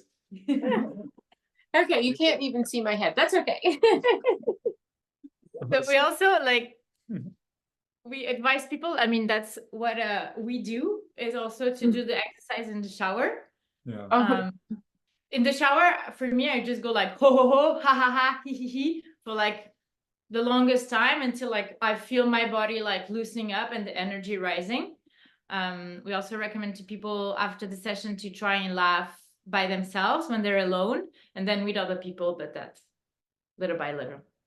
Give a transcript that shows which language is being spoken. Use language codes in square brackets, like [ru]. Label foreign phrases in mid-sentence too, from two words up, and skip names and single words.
[en] Okay, you can't even see my head. That's okay. But we also we advise people. I mean, that's what we do, is also to do the exercise in the shower. Yeah. In the shower, for me, I just go like ho ho ho, ha ha ha, he he for like the longest time until like I feel my body like loosening up and the energy rising. We also recommend to people after the session to try and laugh by themselves when they're alone, and then with other people, but that's little by little.